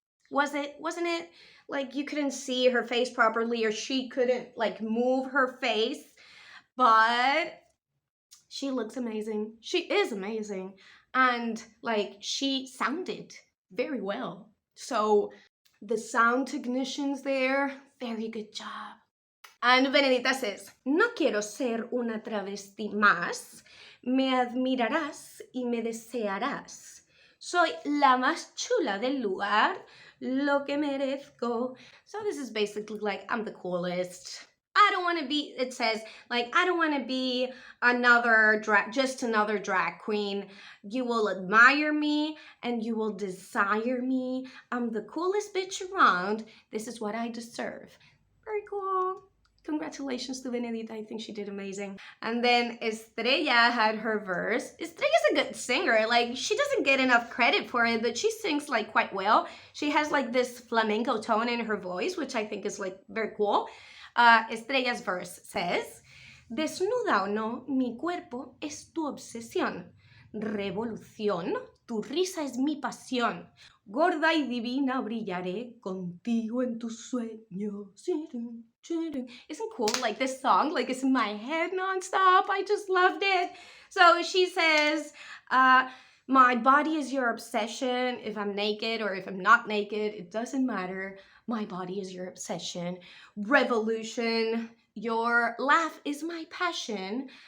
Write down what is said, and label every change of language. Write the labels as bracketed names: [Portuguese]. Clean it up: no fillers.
[English] Wasn't it? Like you couldn't see her face properly, or she couldn't like move her face. But she looks amazing. She is amazing. And like she sounded very well. So the sound technicians there, very good job. And Venerita says, [Spanish] no quiero ser una travesti más, me admirarás y me desearás. Soy la más chula del lugar, lo que merezco. [English] So this is basically like, I'm the coolest. I don't want to be, it says, like, I don't want to be just another drag queen. You will admire me and you will desire me. I'm the coolest bitch around. This is what I deserve. Very cool. Congratulations to Venerita. I think she did amazing. And then Estrella had her verse. Estrella's a good singer. Like, she doesn't get enough credit for it, but she sings like quite well. She has like this flamenco tone in her voice, which I think is like very cool. Estrella's verse says, [Spanish] desnuda o no, mi cuerpo es tu obsesión. Revolución, tu risa es mi pasión. Gorda y divina brillaré contigo en tus sueños. [English] Isn't cool? Like this song, like it's in my head nonstop. I just loved it. So she says, my body is your obsession. If I'm naked or if I'm not naked, it doesn't matter. My body is your obsession. Revolution, your laugh is my passion.